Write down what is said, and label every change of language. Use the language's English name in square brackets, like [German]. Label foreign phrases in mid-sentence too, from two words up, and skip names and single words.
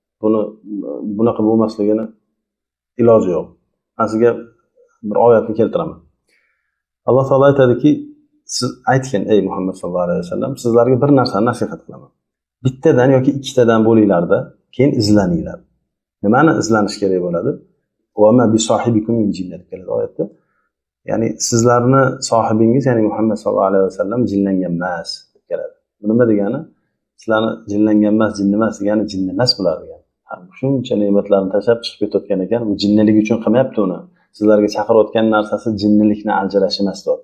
[Uzbek] Bunaqa bo'lmasligini iloji yo'q. Men sizga bir oyatni keltiraman. Alloh taolo aytadiki, siz aytgan ey Muhammad [Arabic] صلى الله عليه وسلم, [Uzbek] sizlarga bir narsani nasihat qilaman. Bittadan yoki ikkitadan bo'linglarda, keyin izlaninglar. Nimani izlanish kerak bo'ladi? [Arabic] وما بصاحبكم من جنة [Uzbek] keladi oyatda. Ya'ni sizlarni sohibingiz, ya'ni Muhammad [Arabic] صلى الله عليه وسلم [Uzbek] jinlangan emas deb keladi. Bu nima degani? Sizlarni jinlangan emas, jinni emas degani jinni emas bular degani. Shuncha ne'matlarni tashlab chiqib ketayotgan ekan, bu jinnilik uchun qilmayapti uni. Sizlarga chaqirayotgan narsasi jinnilikni ajrash emas deyapti.